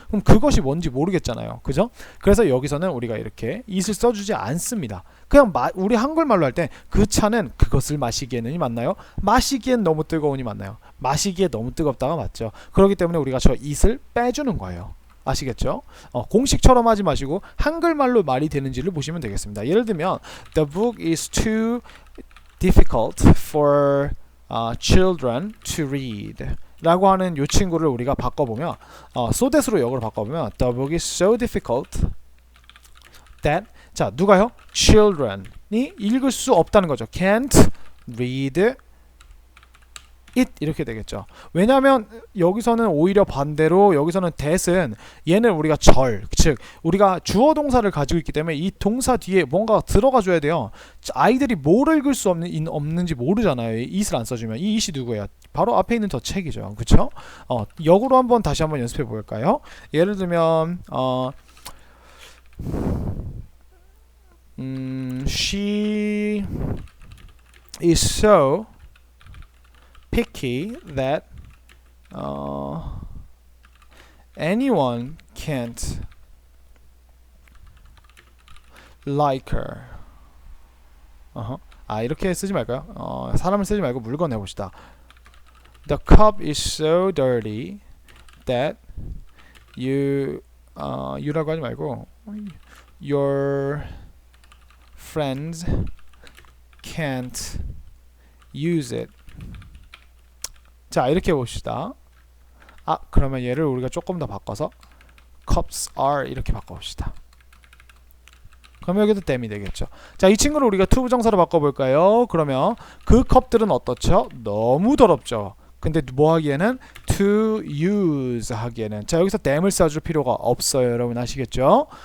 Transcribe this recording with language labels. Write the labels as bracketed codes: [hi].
[ko] 그럼 그것이 뭔지 모르겠잖아요. 그죠? 그래서 여기서는 우리가 이렇게 it을 써주지 않습니다. 그냥 우리 한글말로 할 때 그 차는 그것을 마시기에는이 맞나요? 마시기엔 너무 뜨거운이 맞나요? 마시기에 너무 뜨겁다가 맞죠. 그렇기 때문에 우리가 저 it을 빼주는 거예요. 아시겠죠? 공식처럼 하지 마시고 한글말로 말이 되는지를 보시면 되겠습니다. 예를 들면 [en] The book is too difficult for children to read [ko] 라고 하는 이 친구를 우리가 바꿔보면 so that으로 역으로 바꿔보면 [en] The book is so difficult that [ko] 자 누가요? children이 읽을 수 없다는 거죠. [en] can't read it [ko] 이렇게 되겠죠. 왜냐하면 여기서는 오히려 반대로 여기서는 that은 얘는 우리가 즉 우리가 주어 동사를 가지고 있기 때문에 이 동사 뒤에 뭔가 들어가 줘야 돼요. 아이들이 뭘 읽을 수 없는지 모르잖아요. it을 안 써주면 이 it이 누구예요? 바로 앞에 있는 더 책이죠. 그쵸? 역으로 한번 다시 한번 연습해 볼까요? 예를 들면 [en] she is so picky that anyone can't like her. [ko] 이렇게 쓰지 말까요? 사람을 쓰지 말고 물건 해봅시다. [en] The cup is so dirty that you [ko] 라고 하지 말고 [en] your friends can't use it. [ko] 자 이렇게 봅시다. 그러면 얘를 우리가 조금 더 바꿔서 cups are 이렇게 바꿔봅시다. 그럼 여기도 them이 되겠죠. 자, 이 친구를 우리가 투부정사로 바꿔볼까요? 그러면 그 컵들은 어떻죠? 너무 더럽죠. 근데 뭐 하기에는 to use 하기에는 자 여기서 them을 써줄 필요가 없어요. 여러분 아시겠죠?